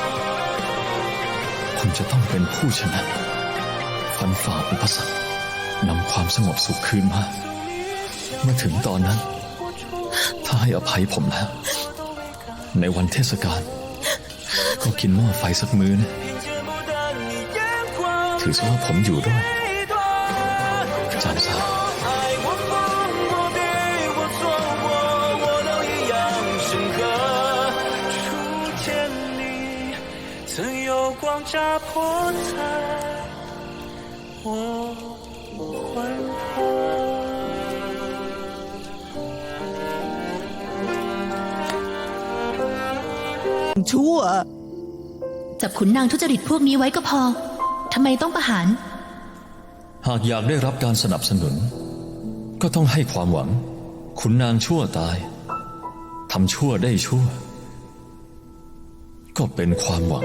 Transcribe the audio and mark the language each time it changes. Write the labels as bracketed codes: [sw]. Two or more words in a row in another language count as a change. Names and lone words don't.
[th] คุณจะต้องเป็นผู้ชนะ ฟันฝ่าอุปสรรคนำความสงบสุขคืนมา เมื่อถึงตอนนั้น ถ้าให้อภัยผมแล้ว ในวันเทศกาลก็กินหม้อไฟสักมื้อนะ ถือซะว่าผมอยู่ด้วยจานซา [zh] 曾有光扎破在我魂魄。 [th] ชั่ว จับขุนนางทุจริตพวกนี้ไว้ก็พอ ทำไมต้องประหาร หากอยากได้รับการสนับสนุน ก็ต้องให้ความหวัง ขุนนางชั่วตายทำชั่วได้ชั่ว ก็เป็นความหวัง